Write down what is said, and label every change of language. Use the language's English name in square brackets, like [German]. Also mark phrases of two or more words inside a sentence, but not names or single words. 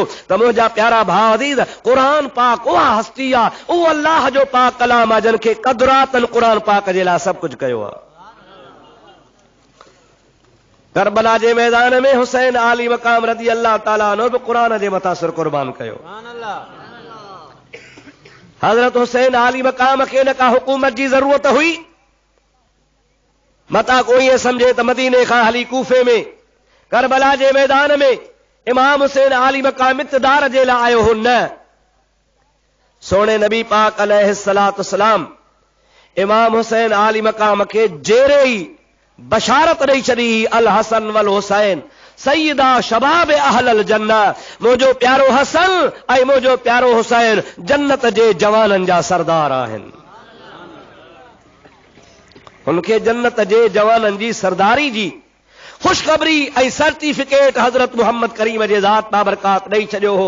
[Sindhi] त मुंहिंजा प्यारा भाउ अज़ीज़, क़ुरान पाक उहा हस्ती आ, उहो अल्लाह जो पाक कलाम आ, जिन खे क़दरातन क़ुरान पाक जे लाइ सभु कुझु कयो आहे। करबला जे मैदान में हुसैन आली मक़ाम [Arabic] رضي الله تعالى عنه [Sindhi] बि क़ुरान जे मथां सिर क़ुर्बान कयो। हज़रत हुसैन आली मक़ाम खे न का हुकूमत जी ज़रूरत हुई, मता कोई ये समझे त मदीने खां हली कूफे में करबला जे मैदान में इमाम हुसैन आली मक़ाम इक़्तिदार जे लाइ आयो हो। न, सोने नबी पाक [Arabic] عليه الصلاة والسلام [Sindhi] इमाम हुसैन आली मक़ाम खे जेरे ई बशारत ॾेई छॾी, [Arabic] الحسن والحسين سيدا شباب أهل الجنة, [Sindhi] मुंहिंजो प्यारो हसन ऐं मुंहिंजो प्यारो हुसैन जन्नत जे जवाननि जा सरदार आहिनि। उनखे जन्नत जे जवाननि जी सरदारी जी ख़ुशख़बरी ऐं सर्टिफिकेट हज़रत मुहम्मद करीम जे ज़ात बाबरकात ॾेई छॾियो हो।